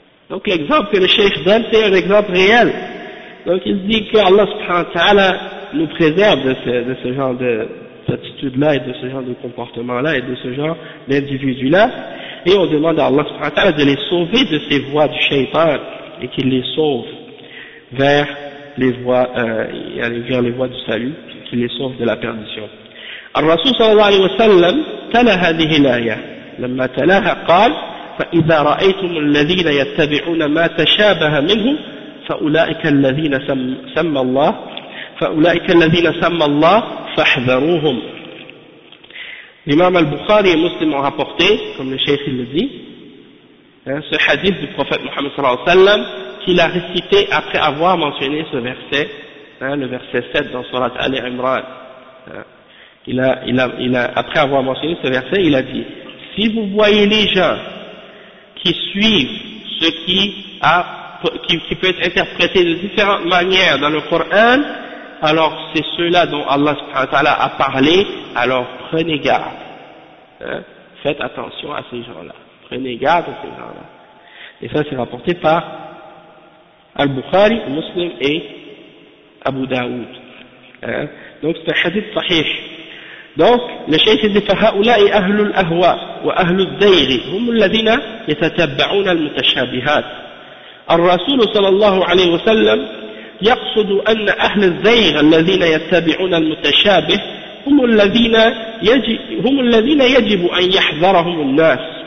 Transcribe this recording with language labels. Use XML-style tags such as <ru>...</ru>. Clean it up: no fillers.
<fr>Donc l'exemple que le cheikh donne, c'est un exemple réel. Donc il dit que Allah subhanahu wa ta'ala nous préserve de ce genre d'attitude-là et de ce genre de comportement-là et de ce genre d'individu-là. Et on demande à Allah subhanahu wa ta'ala de les sauver de ces voies du shaitan et qu'il les sauve vers les voies, vers les voies du salut, qu'il les sauve de la perdition.</fr> <ar>الرسول صلى الله عليه وسلم تلا هذه الآية لما تلاها قال فإذا رأيتم الذين يتبعون ما تشابه منه فأولئك الذين سمى الله فاحذروهم. الإمام البخاري مسلم رابورتي كما الشيخ الذي</ar> <fr>ce hadith du prophète Muhammad</fr> <ar>صلى الله عليه وسلم</ar> <fr>qu'il a récité après avoir mentionné ce verset, le verset 7 dans sourate Ali Imran. Il a, après avoir mentionné ce verset, il a dit, si vous voyez les gens qui suivent ce qui peut être interprété de différentes manières dans le Coran, alors c'est ceux-là dont Allah subhanahu wa ta'ala a parlé, alors prenez garde. Hein? Faites attention à ces gens-là. Prenez garde à ces gens-là. Et ça, c'est rapporté par Al-Bukhari, Muslim et Abu Daoud. Hein? Donc c'est un hadith sahih. Donc, le cheikh dit,</fr> <ar>فهؤلاء أهل الأهواء وأهل الزيغ هم الذين يتتبعون المتشابهات. الرسول صلى الله عليه وسلم يقصد أن أهل الزيغ الذين يتبعون المتشابه هم الذين يجب أن يحذرهم الناس.</ar>